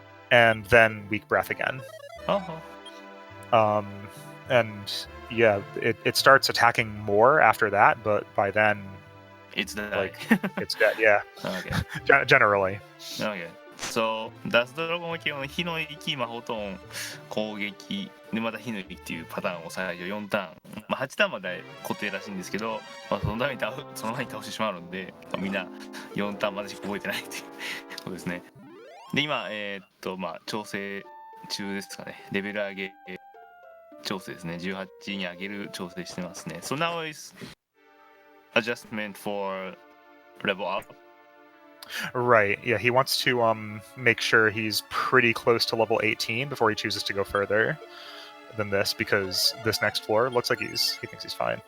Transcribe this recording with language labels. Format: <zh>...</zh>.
<en>And then weak breath again. And yeah, it starts attacking more after that, but by then it's dead. It's dead. Yeah. Okay. Generally. Okay.</en> <ja>So ダスドラゴンは基本火の息、マホトン、攻撃でまた火の息っていうパターンを最初4ターン、8ターンまで固定らしいんですけど、その前に倒してしまうので、みんな4ターンまでしか覚えてないっていうことですね。で今まあ調整中ですかね。レベル上げ調整ですね。18に上げる調整してますね。</ja> <en>So now is adjustment for level up. Right. Yeah, he wants to make sure he's pretty close to level 18 before he chooses to go further than this, because this next floor looks like he thinks he's fine.</en>